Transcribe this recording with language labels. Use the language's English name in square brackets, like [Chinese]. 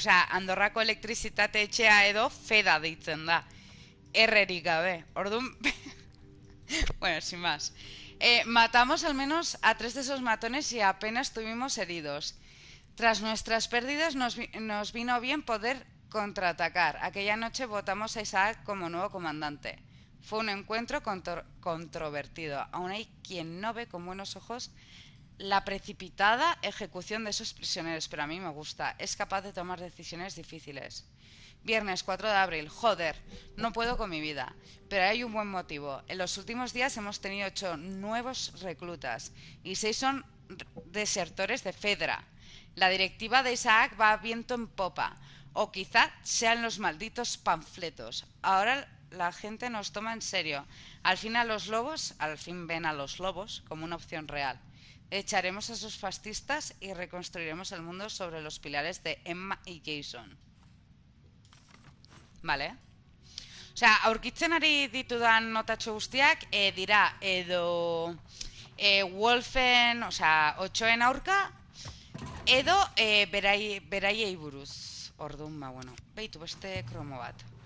[Basque] Andorrako elektrizitate etxea edo Feda deitzen da. Errerik gabe. Orduan... [Spanish] Bueno, sin más. Matamos al menos a 3 de esos matones y apenas tuvimos heridos. Tras nuestras pérdidas nos vino bien poder contraatacar. Aquella noche votamos a Isaac como nuevo comandante. Fue un encuentro controvertido. Aún hay quien no ve con buenos ojos la precipitada ejecución de esos prisioneros, pero a mí me gusta. Es capaz de tomar decisiones difíciles. Viernes 4 de abril. Joder, no puedo con mi vida. Pero hay un buen motivo. En los últimos días hemos tenido 8 nuevos reclutas y 6 son desertores de Fedra. La directiva de Isaac va a viento en popa. O quizá sean los malditos panfletos. Ahora la gente nos toma en serio. Al fin ven a los lobos como una opción real. Echaremos a esos fascistas y reconstruiremos el mundo sobre los pilares de Emma y Jason. Vale. [Basque] Osea, aurkitzen ari ditudan notatxo guztiak dira edo Wolfen, osea, otxoen aurka, edo beraiei buruz. Orduan, bueno, behitu beste kromo bat.